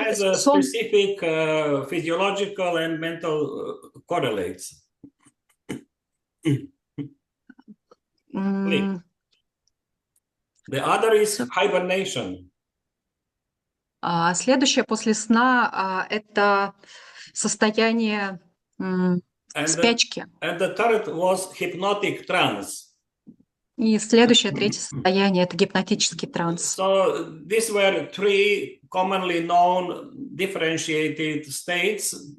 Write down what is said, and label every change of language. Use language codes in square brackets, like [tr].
[en] It has a specific physiological and mental correlates. Sleep. The other is hibernation. [ru] Следующее после сна это состояние спячки. [en] And the third was hypnotic trance. [ru] И следующее, третье состояние это гипнотический транс. [en] So these were three commonly known differentiated states.